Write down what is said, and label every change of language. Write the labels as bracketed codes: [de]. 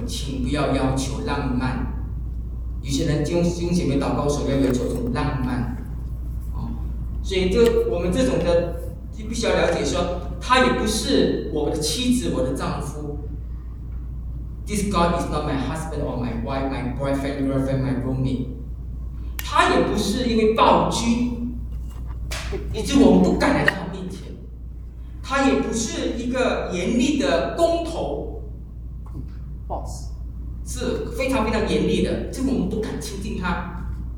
[zh] 请不要要求浪漫，有些人经姐妹祷告所要求的浪漫、哦、所以这我们这种的就必须要了解说，他也不是我的妻子我的丈夫。 [en] This God is not my husband or my wife, my boyfriend, girlfriend, my roommate。 [zh] 他也不是因为暴君以致我们不敢来到他面前，他也不是一个严厉的工头 [en] boss， [zh] 是非常非常严厉的，这我们不敢亲近他。